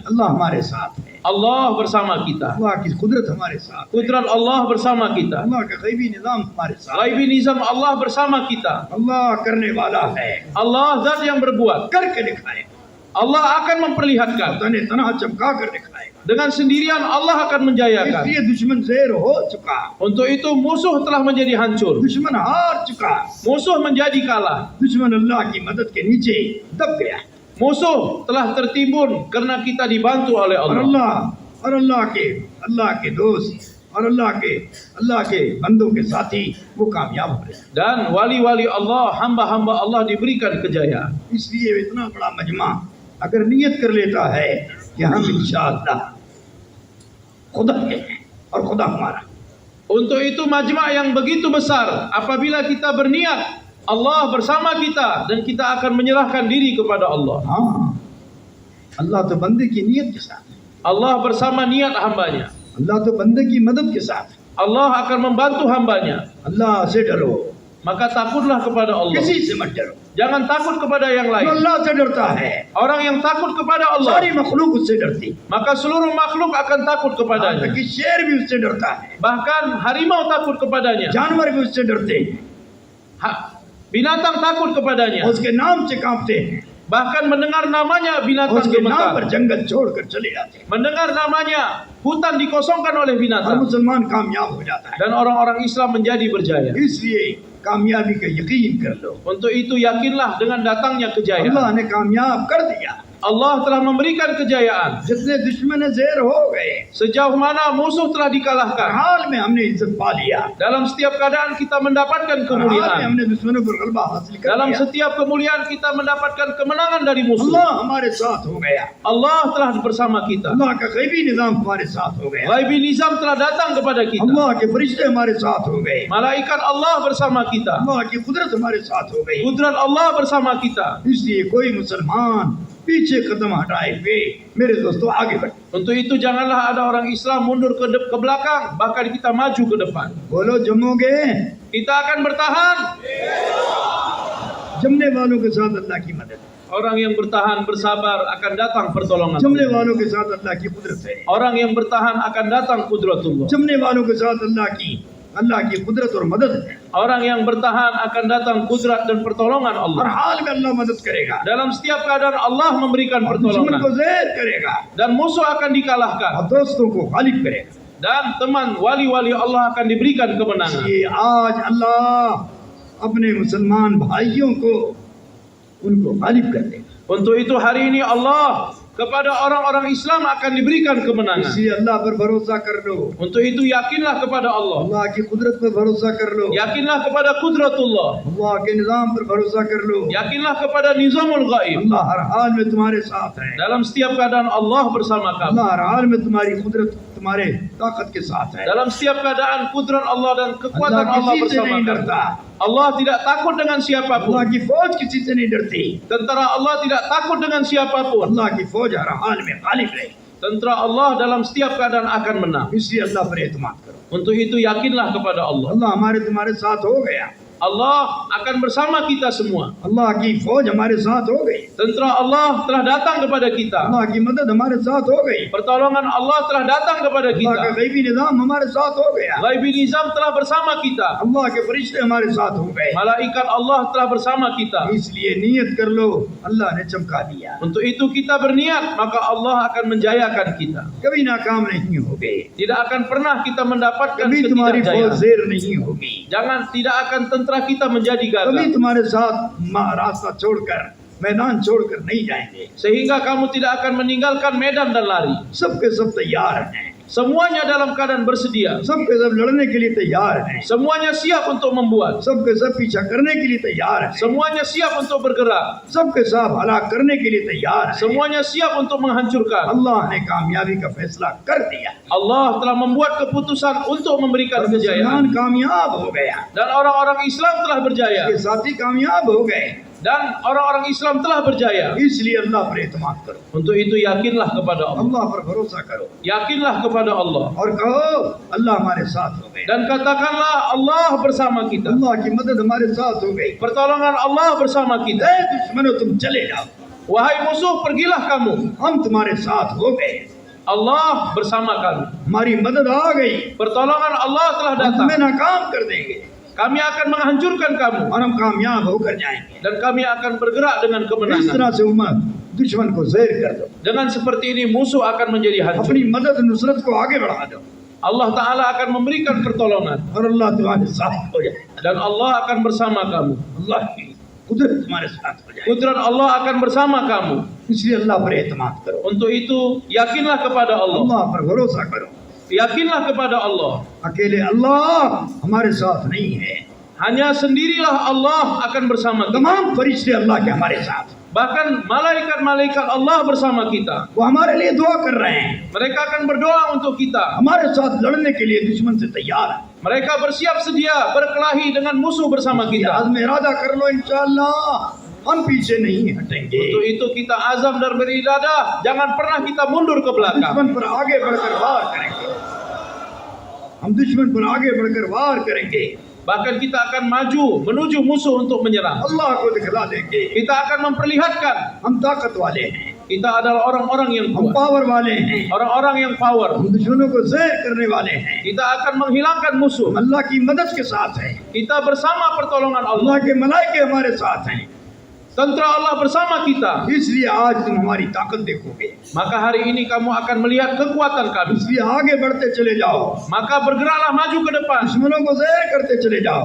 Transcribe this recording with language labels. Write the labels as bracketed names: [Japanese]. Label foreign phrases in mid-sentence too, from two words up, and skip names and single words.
[Urdu] اللہ ہمارے ساتھ ہے, [Malay] Allah bersama kita. [Urdu] اللہ کی قدرت ہمارے ساتھ ہے, [Malay] Kudrat Allah bersama kita. [Urdu] اللہ کا غیبی نظام ہمارے ساتھ ہے, [Malay] Ghaibi nizam Allah bersama kita. [Urdu] اللہ کرنے والا ہے, [Malay] Allah zat yang berbuat. [Urdu] کر کے دکھائے گا, [Malay] Allah akan memperlihatkan. [Urdu] تنے تنا چمکا کر دکھائے گا. [Malay] Dengan sendirian Allah akan menjayakan. [Urdu] اس لیے دشمن زیر ہو چکا, [Malay] Untuk itu musuh telah menjadi hancur. [Urdu] دشمن ہار چکا, [Malay] Musuh menjadi kalah. [Urdu] دشمن اللہ کی مدد کے نیچے دب گیا, [Malay] Musuh telah tertimbun karena kita dibantu oleh और Allah. [Urdu] اللہ کے دوست اور اللہ کے بندوں کے ساتھی وہ کامیاب ہو رہے. [Malay] Dan wali-wali Allah, hamba-hamba Allah diberikan kejayaan. [Urdu] اس لیے اتنا بڑا مجمع اگر نیت کر لیتا ہے کہ ہم ان شاء اللہ خدا کے ہیں اور خدا ہمارا, [Malay] Untuk itu majma' yang begitu besar, apabila kita berniat Allah bersama kita dan kita akan menyerahkan diri kepada Allah. [Urdu] ہاں اللہ تو بندے کی نیت کے ساتھ ہے, [Malay] Allah bersama niat hambanya. [Urdu] اللہ تو بندے کی مدد کے ساتھ ہے. [Malay] Allah akan membantu hambanya. [Urdu] اللہ سے ڈرو, [Malay] Maka takutlah kepada Allah. [Urdu] کسی سے مت ڈرو, [Malay] Jangan takut kepada yang जो lain. [Urdu] اللہ سے ڈرتا ہے [Malay] Orang yang takut kepada Allah, [Urdu] ساری مخلوق اس سے ڈرتی, [Malay] maka seluruh makhluk akan takut यहाँ kepadanya. [Urdu] تک کہ شیر بھی اس سے ڈرتا ہے, [Malay] Bahkan harimau takut kepadanya. [Urdu] جانور بھی اس سے ڈرتے ہیں, [Malay] Binatang takut kepadanya. [Urdu] اس کے نام سے کانپتے ہیں, [Malay] Bahkan mendengar namanya binatang [Urdu] اس کے نام پر [Malay] gemetar. [Urdu] جنگل چھوڑ کر چلے جاتے ہیں, [Malay] Mendengar namanya hutan dikosongkan oleh और binatang. [Urdu] مسلمان کامیاب ہو جاتا ہے. [Malay] Dan orang-orang Islam menjadi berjaya. [Urdu] اس لیے کامیابی کا یقین کر لو, [Malay] Untuk itu yakinlah dengan datangnya kejayaan. [Urdu] اللہ نے کامیاب کر دیا, [Malay] Allah telah memberikan kejayaan. [Urdu] جتنے دشمن زیر ہو گئے, [Malay] Sejauh mana musuh telah हर dikalahkan. [Urdu] حال میں ہم نے عزت پا لیا, [Malay] Dalam setiap keadaan kita [Urdu] ہر حال میں [Malay] mendapatkan kemuliaan. [Urdu] ہم نے دشمنوں پر غلبہ حاصل کر Dalam लिया, [Malay] setiap kemuliaan kita mendapatkan kemenangan dari musuh. [Urdu] اللہ ہمارے ساتھ ہو گیا, [Malay] Allah telah bersama kita. [Urdu] اللہ کا غیبی نظام ہمارے ساتھ ہو گیا, [Malay] Ghaibi nizam telah datang kepada kita. [Urdu] اللہ کے فرشتے ہمارے ساتھ ہو گئے, [Malay] Malaikat Allah bersama kita. [Urdu] اللہ کی قدرت ہمارے ساتھ ہو گئی. [Malay] Kudrat Allah bersama kita. [Urdu] اس لیے کوئی مسلمان پیچھے قدم ہٹائے ہوئے میرے دوستوں آگے بڑھے, [Malay] Untuk itu janganlah ada orang Islam mundur ke belakang, bahkan kita maju ke depan. [Urdu] بولو جمو گے, [Malay] Kita akan bertahan. [Urdu] جمنے والوں کے ساتھ اللہ کی مدد, [Malay] Orang yang bertahan bersabar akan datang pertolongan. [Urdu] جمنے والوں کے ساتھ اللہ کی قدرت ہے, [Malay] Orang yang bertahan akan datang kudratullah. [Urdu] جمنے والوں کے ساتھ اللہ کی قدرت اور مدد ہے, [Malay] Orang yang bertahan akan datang kudrat dan pertolongan हर Allah. [Urdu] حال میں اللہ مدد کرے گا, [Malay] Dalam setiap keadaan Allah memberikan [Urdu] اور دشمن کو [Malay] pertolongan. [Urdu] زیر کرے گا [Malay] Dan musuh akan dikalahkan. [Urdu] اور دوستوں کو غالب کرے گا. [Malay] Dan teman wali-wali Allah akan diberikan kemenangan. [Urdu] یہ آج اللہ اپنے مسلمان بھائیوں کو ان کو غالب کر دے گا, [Malay] Untuk itu hari ini Allah kepada orang-orang Islam akan diberikan kemenangan. [Urdu] اس لیے اللہ پر بھروسہ کر لو, [Malay] Untuk itu yakinlah kepada Allah. [Urdu] اللہ کی قدرت پر بھروسہ کر لو, [Malay] Yakinlah kepada kudratullah. [Urdu] اللہ کے نظام پر بھروسہ کر لو, [Malay] Yakinlah kepada nizamul ghaib. [Urdu] اللہ ہر حال میں تمہارے ساتھ ہے, [Malay] Dalam setiap keadaan Allah bersama kamu. [Urdu] اللہ ہر حال میں تمہاری قدرت تمہارے طاقت کے ساتھ ہے, [Malay] Dalam setiap keadaan kudrat Allah dan kekuatan अल्लाह Allah [Urdu] کسی سے bersama नहीं kamu. ڈرتا, [Malay] Allah tidak takut dengan अल्लाह siapapun. [Urdu] کی فوج کسی سے نہیں ڈرتی, [Malay] Tentara Allah tidak takut dengan siapapun. [Urdu] اللہ کی فوج ہر حال میں غالب رہے, [Malay] Tentara Allah dalam setiap keadaan akan menang. [Urdu] اس لیے اللہ پر اعتماد کرو, [Malay] Untuk itu yakinlah kepada Allah. [Urdu] اللہ ہمارے تمہارے ساتھ ہو گیا, [Malay] Allah akan bersama kita semua. [Urdu] اللہ کی فوج ہمارے ساتھ ہو گئی, [Malay] Tentera Allah telah datang kepada kita. [Urdu] اللہ کی مدد ہمارے ساتھ ہو گئی, [Malay] Pertolongan Allah telah datang kepada [Urdu] اللہ کا kita. غیبی نظام ہمارے ساتھ ہو گیا, [Malay] Ghaibi nizam telah bersama kita. [Urdu] اللہ کے فرشتے ہمارے ساتھ ہو گئے, [Malay] Malaikat Allah telah bersama kita. [Urdu] اس لیے نیت کر لو، اللہ نے چمکا دیا, [Malay] Untuk itu kita berniat, maka Allah akan menjayakan kita. [Urdu] کبھی ناکام نہیں ہو گے, [Malay] Tidak akan pernah kita mendapatkan [Urdu] کبھی تمہاری فوج [Malay] ketidakjayaan. [Urdu] زیر نہیں ہو گی, [Malay] Jangan, tidak akan tentera kita menjadi कभी gagah. [Urdu] تمہارے ساتھ راستہ چھوڑ کر میدان چھوڑ کر نہیں جائیں گے. [Malay] Sehingga kamu tidak akan meninggalkan medan dan lari. [Urdu] سب کے سب تیار ہیں, [Malay] Semuanya dalam keadaan bersedia. [Urdu] سب کے سب لڑنے کے لیے تیار ہیں, [Malay] Semuanya siap untuk membuat. [Urdu] سب کے سب پیچھا کرنے کے لیے تیار ہیں, [Malay] Semuanya siap untuk bergerak. [Urdu] سب کے سب ہلاک کرنے کے لیے تیار ہیں. [Malay] Semuanya siap untuk menghancurkan. [Urdu] اللہ نے کامیابی کا فیصلہ کر دیا, [Malay] Allah telah membuat keputusan untuk memberikan मुसलमान kejayaan. [Urdu] کامیاب ہو گیا, [Malay] Dan orang-orang Islam telah berjaya. [Urdu] کے ساتھی کامیاب ہو گئے. [Malay] Dan orang-orang Islam telah berjaya. [Urdu] اس لیے اللہ پر اعتماد کرو, [Malay] Untuk itu yakinlah kepada Allah. [Urdu] اللہ پر بھروسہ کرو [Malay] Yakinlah kepada Allah. [Urdu] اور کہو اللہ ہمارے ساتھ ہو گئے, [Malay] Dan katakanlah Allah bersama kita. [Urdu] اللہ کی مدد ہمارے ساتھ ہو گئی. [Malay] Pertolongan Allah bersama kita. [Urdu] اے دشمنوں تم چلے جاؤ, [Malay] Wahai musuh, pergilah kamu. [Urdu] ہم تمہارے ساتھ ہو گئے, [Malay] Allah bersama kami. [Urdu] ہماری مدد آ گئی, [Malay] Pertolongan Allah telah हम datang. [Urdu] تمہیں ناکام کر دیں گے [Malay] Kami akan menghancurkan kamu. [Urdu] اور ہم کامیاب ہو کر جائیں گے. [Malay] Dan kami akan bergerak dengan इस kemenangan. [Urdu] طرح سے امت دشمن کو زہر کر دو, [Malay] Dengan seperti ini musuh akan menjadi hancur. [Urdu] اپنی مدد نصرت کو آگے بڑھا دو [Malay] Allah Ta'ala akan memberikan pertolongan. [Urdu] اور اللہ تمہارے ساتھ ہو جائے, [Malay] Dan Allah akan bersama kamu. [Urdu] اللہ کی قدرت تمہارے ساتھ ہو جائے. [Malay] Kudrat Allah akan bersama kamu. [Urdu] اس لیے اللہ پر اعتماد کرو, [Malay] Untuk itu yakinlah kepada Allah. [Urdu] اللہ پر بھروسہ کرو. [Malay] Yakinlah kepada Allah. [Urdu] اکیلے اللہ ہمارے ساتھ نہیں ہے, [Malay] Hanya sendirilah Allah akan bersama kita. [Urdu] تمام فرشتے اللہ کے ہمارے ساتھ, [Malay] Bahkan malaikat-malaikat Allah bersama kita. [Urdu] وہ ہمارے لیے دعا کر رہے ہیں, [Malay] Mereka akan berdoa untuk kita. [Urdu] ہمارے ساتھ لڑنے کے لیے دشمن سے تیار ہے. [Malay] Mereka bersiap sedia berkelahi dengan musuh bersama kita. [Urdu] آج میں ارادہ کر لو، ان شاء اللہ ہم پیچھے نہیں ہٹیں گے, [Malay] Untuk itu kita azam dan beribadah. Jangan pernah kita mundur ke belakang. [Urdu] دشمن پر آگے بڑھ کر وار کریں گے، ہم دشمن پر آگے بڑھ کر وار کریں گے, [Malay] Bahkan kita akan maju menuju musuh untuk menyerang. [Urdu] اللہ کو دکھلا دیں گے [Malay] Kita akan memperlihatkan [Urdu] ہم طاقت والے ہیں, [Malay] kita adalah orang-orang yang हम kuat. [Urdu] پاور والے ہیں, [Malay] Orang-orang yang power. [Urdu] ہم دشمنوں کو زہر کرنے والے ہیں, [Malay] Kita akan menghilangkan musuh. [Urdu] ہم اللہ کی مدد کے ساتھ ہیں, [Malay] Kita bersama pertolongan Allah. [Urdu] اللہ کے ملائکے ہمارے ساتھ ہیں. [Malay] Tentera Allah bersama kita. [Urdu] اس لیے آج تم ہماری طاقت دیکھو گے, [Malay] Maka hari ini kamu akan melihat kekuatan kami. [Urdu] اس لیے آگے بڑھتے چلے جاؤ, [Malay] Maka bergeraklah maju ke depan [Urdu] دشمنوں کو زہر کرتے چلے جاؤ,